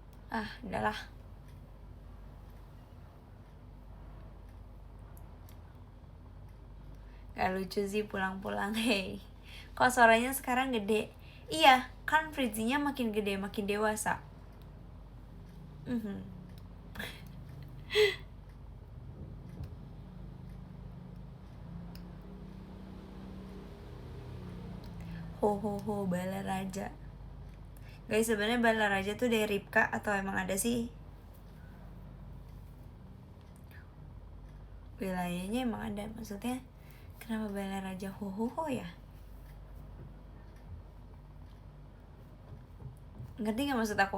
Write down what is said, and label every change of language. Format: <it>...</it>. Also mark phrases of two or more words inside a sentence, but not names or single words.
<id>Ah, udahlah. Gak lucu sih pulang-pulang. Hey, kok suaranya sekarang gede? Iya, kan Fritzinya makin gede, makin dewasa. Ho ho ho, Bala Raja. Guys, sebenarnya Bala Raja tuh dari Ripka atau emang ada sih? Wilayahnya emang ada, maksudnya kenapa Bala Raja ho ho ho ya? Ngerti gak maksud aku?</id>